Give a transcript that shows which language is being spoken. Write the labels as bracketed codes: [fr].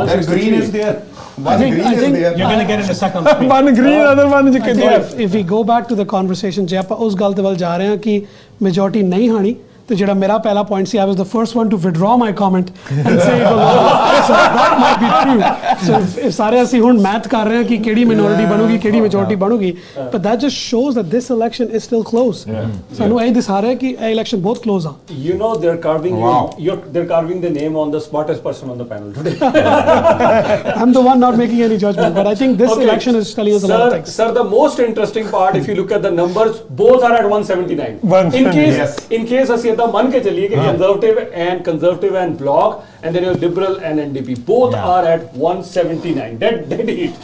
[en] That green is there. I think you're going to get it in a second screen. One green, other one if we go back to the conversation, [pa] ਜੇ ਆਪਾਂ ਉਸ ਗੱਲ ਦੇ ਵੱਲ ਜਾ ਰਹੇ ਹਾਂ ਕਿ ਮੈਜੋਰਟੀ ਨਹੀਂ ਹਾਣੀ, ਤੇ ਜਿਹੜਾ ਮੇਰਾ ਪਹਿਲਾ point ਸੀ, [en] I was the first one to withdraw my comment and say so that might be true. [pa] So ਸਾਰੇ ਅਸੀਂ ਹੁਣ ਮੈਥ ਕਰ ਰਹੇ ਹਾਂ ਕਿ ਕਿਹੜੀ ਮਿਨੋਰਿਟੀ ਬਣੂਗੀ, ਕਿਹੜੀ ਮੈਜੋਰਟੀ ਬਣੂਗੀ, [en] but that just shows that this election is still close. [pa] ਸਾਨੂੰ ਇਹ ਦਿਖਾ ਰਿਹਾ ਕਿ ਇਹ ਇਲੈਕਸ਼ਨ ਬਹੁਤ ਕਲੋਜ਼ ਆ। [en] You know they're carving the name on the smartest person on the panel today. I'm the one not making any judgment, but I think this election is telling us a lot of things. Sir, the most interesting part, if you look at the numbers, both are at 179. In case [pa] ਅਸੀਂ ਤਾਂ ਮੰਨ ਕੇ ਚੱਲੀਏ ਕਿ [en] conservative and bloc, and then your liberal and NDP both are at 179 dead heat.